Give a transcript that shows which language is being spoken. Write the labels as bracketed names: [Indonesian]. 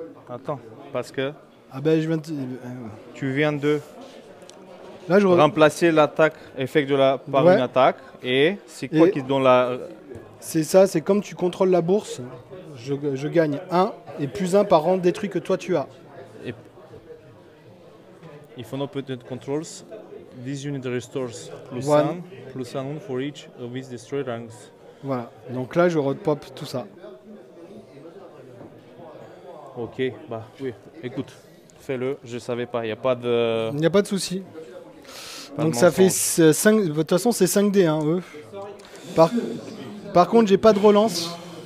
[French] Attends, parce que ah ben, je viens de... tu viens de Là, je remplacer l'attaque effet par une attaque. Et c'est quoi qui te donne la... C'est ça, c'est comme tu contrôles la bourse, je gagne 1 et +1 par rang détruit que toi tu as. [English] Et if an opponent controls, this unit restores +1 for each of its destroyed ranks. [French] Voilà, donc là je repop tout ça. Ok, bah oui, écoute, fais-le, je savais pas, il n'y a pas de... Il n'y a pas de souci. Donc ça fait 5, de toute façon c'est 5D, hein, eux. Par contre j'ai pas de relance.